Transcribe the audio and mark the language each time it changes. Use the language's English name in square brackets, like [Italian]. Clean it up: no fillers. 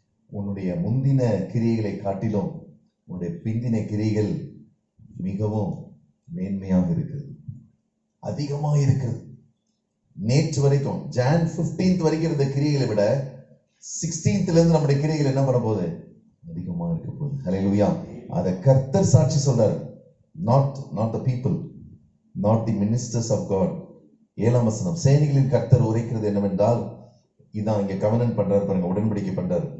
[Tamil] உன்னுடைய முந்தின கிரியைகளை காட்டிலும் உன்னுடைய பிந்தின கிரியைகள் மிகவும் மேன்மையாக இருக்கிறது, அதிகமாக இருக்கிறது. நேற்று வரைக்கும் Jan 15th வரைக்கும் இருந்த கிரியைகளை விட 16th இருந்து நம்முடைய கிரியைகள் என்ன பண்ண போகுது? அதிகமா இருக்க போகுது. ஹல்லேலூயா. அதை கர்த்தர் சாட்சி சொல்றாரு. [English] not the people, not the ministers of God. [Tamil] 7ஆம் வசனம், சேனைகளின் கர்த்தர் உரைக்கிறது என்னவென்றால், இதான் இங்க கவனன் பண்றாரு பாருங்க, உடன்படிக்கை பண்றாரு.